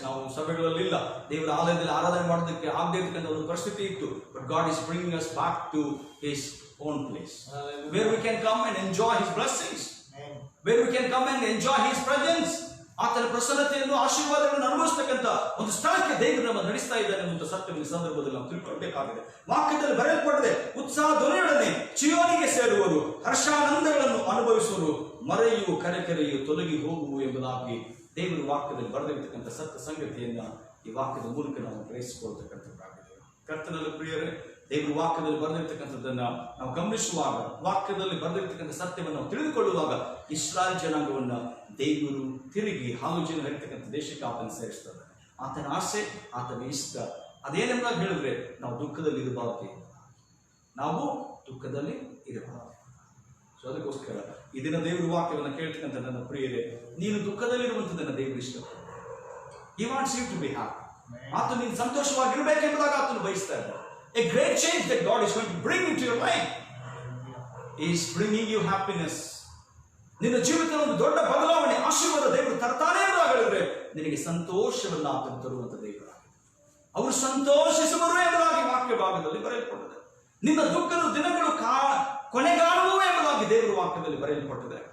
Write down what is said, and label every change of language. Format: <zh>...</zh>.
<kn>ನಾವು ಸಭೆಗಳಲ್ಲಿಲ್ಲ, ದೇವರ ಆಲಯದಲ್ಲಿ ಆರಾಧನೆ ಮಾಡೋದಕ್ಕೆ ಆಗದೇ ಇರ್ತಕ್ಕಂಥ ಒಂದು ಪರಿಸ್ಥಿತಿ ಇತ್ತು.</kn> <en>But God is bringing us back to his own place, where we can come and enjoy his blessings, where we can come and enjoy his presence.</en> <kn>ಆತನ ಪ್ರಸನ್ನತೆಯನ್ನು ಆಶೀರ್ವಾದಗಳನ್ನು ಅನುಭವಿಸ್ತಕ್ಕಂಥ ಒಂದು ಸ್ಥಳಕ್ಕೆ ದೇವರು ನಮ್ಮ ನಡೆಸ್ತಾ ಇದ್ದಾನೆ ಅನ್ನುವಂಥ ಸತ್ಯವನ್ನು ಈ ಸಂದರ್ಭದಲ್ಲಿ ನಾವು ತಿಳ್ಕೊಳ್ಬೇಕಾಗಿದೆ. ವಾಕ್ಯದಲ್ಲಿ ಬರೆಯಲ್ಪಡದೆ ಉತ್ಸಾಹ ಧ್ವನಿಯೊಡನೆ ಚಿಯೋನಿಗೆ ಸೇರುವರು, ಹರ್ಷಾನಂದಗಳನ್ನು ಅನುಭವಿಸುವರು, ಮರೆಯು ಕರೆಕೆರೆಯು ತೊಲಗಿ ಹೋಗುವು ಎಂಬುದಾಗಿ ದೇವರು ವಾಕ್ಯದಲ್ಲಿ ಬರೆದಿರ್ತಕ್ಕಂಥ ಸತ್ಯ ಸಂಗತಿಯನ್ನ ಈ ವಾಕ್ಯದ ಮೂಲಕ ನಾವು ಗ್ರಹಿಸಿಕೊಳ್ತಕ್ಕಂಥದ್ದಾಗಿದೆ. ಕರ್ತನಲ್ಲಿ ಪ್ರಿಯರೇ, ದೇವರು ವಾಕ್ಯದಲ್ಲಿ ಬರೆದಿರ್ತಕ್ಕಂಥದ್ದನ್ನ ನಾವು ಗಮನಿಸುವಾಗ, ವಾಕ್ಯದಲ್ಲಿ ಬರೆದಿರ್ತಕ್ಕಂಥ ಸತ್ಯವನ್ನು ನಾವು ತಿಳಿದುಕೊಳ್ಳುವಾಗ, ಇಸ್ರಾಯೇಲ್ ಜನಾಂಗವನ್ನ ದೇವರು ತಿರುಗಿ ಹಾಲು ಜನ ಹರಿತಕ್ಕಂಥ ದೇಶಕ್ಕೆ ಆತನ ಸೇರಿಸ್ತಾರೆ. ಆತನ ಆಸೆ, ಆತನ ಇಷ್ಟ ಅದೇನೆಂಬುದಾಗಿ ಹೇಳಿದ್ರೆ ನಾವು ದುಃಖದಲ್ಲಿ ಇರಬಾರದು, ನಾವು ದುಃಖದಲ್ಲಿ ಇರಬಾರದು. ಸೊ ಅದಕ್ಕೋಸ್ಕರ ಈ ದಿನ ದೇವರು ವಾಕ್ಯವನ್ನು ಕೇಳ್ತಕ್ಕಂಥ ನನ್ನ ಪ್ರಿಯರೇ, ನೀನು ದುಃಖದಲ್ಲಿರುವಂಥದ್ದನ್ನು ದೇವರು ಇಷ್ಟಪಡ್ತಾರೆ.</kn> <en>He wants you to be happy.</en> <kn>ಆತನು ನೀನು ಸಂತೋಷವಾಗಿರ್ಬೇಕೆಂಬುದಾಗಿ ಆತನು ಬಯಸ್ತಾ ಇದ್ದಾರೆ.</kn> <en>A great change that God is going to bring into your life is bringing you happiness.</en> <kn>ನಿನ್ನ ಜೀವಿತದ ಒಂದು ದೊಡ್ಡ ಬದಲಾವಣೆ, ಆಶೀರ್ವಾದ ದೇವರು ತರ್ತಾನೆ ಎಂಬುದಾಗಿ ಹೇಳಿದ್ರೆ ನಿನಗೆ ಸಂತೋಷವನ್ನು ಆತನು ತರುವಂತ ದೇವರಾಗಿದೆ. ಅವರು ಸಂತೋಷಿಸುವರು ಎಂಬುದಾಗಿ ವಾಕ್ಯ ಭಾಗದಲ್ಲಿ ಬರೆಯಲ್ಪಟ್ಟಿದೆ. ನಿನ್ನ ದುಃಖದ ದಿನಗಳು ಕೊನೆಗಾಣುವು ಎಂಬುದಾಗಿ ದೇವರ ವಾಕ್ಯದಲ್ಲಿ ಬರೆಯಲ್ಪಟ್ಟಿದೆ.</kn>